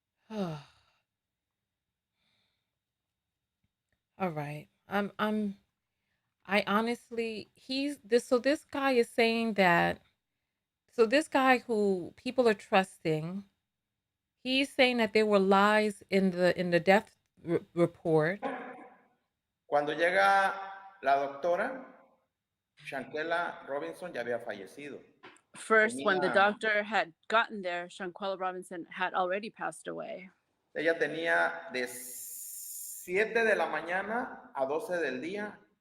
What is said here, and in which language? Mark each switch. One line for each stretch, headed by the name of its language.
English: All right. I honestly, this guy is saying that, so this guy who people are trusting, he's saying that there were lies in the death report.
Spanish: Cuando llega la doctora, Shanquella Robinson ya había fallecido.
English: First, when the doctor had gotten there, Shanquella Robinson had already passed away.
Spanish: Ella tenía de 7 de la mañana a 12 del día.